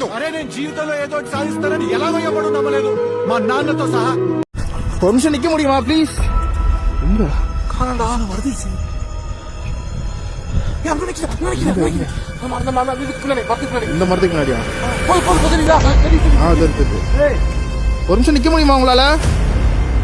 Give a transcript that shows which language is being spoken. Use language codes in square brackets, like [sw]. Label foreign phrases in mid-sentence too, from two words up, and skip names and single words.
[te] అరే నేను జీవితంలో ఏదో ఒకటి సాధిస్తానని ఎలాగో ఎవడు నమ్మలేదు, మా నాన్నతో సహా. [ta] ஒரு நிமிஷம் நிக்க முடியுமா ப்ளீஸ்? எங்க காணடா நான் வருது. இந்த மரத்துக்கு முன்னாடியா? ஒரு நிமிஷம் நிக்க முடியுமா உங்களால?